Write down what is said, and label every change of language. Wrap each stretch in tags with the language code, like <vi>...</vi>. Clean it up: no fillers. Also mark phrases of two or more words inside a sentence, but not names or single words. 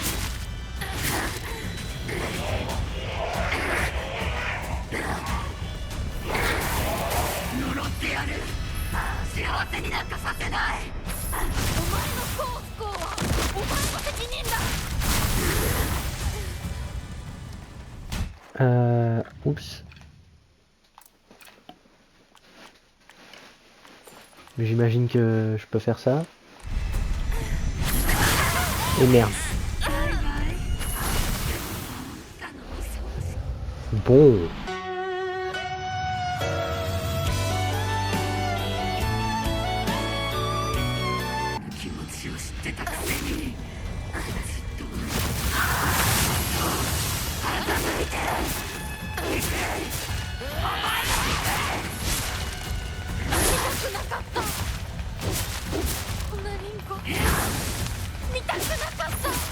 <ja>呪ってやる。幸せになんかさせない。お前の幸不幸はお前の責任だ。</ja> <fr>Oups. J'imagine que je peux faire ça. Et merde. Bon.</fr> <ja>気持ちを知ってたくせに。こんなリンコ見たくなかった。</ja>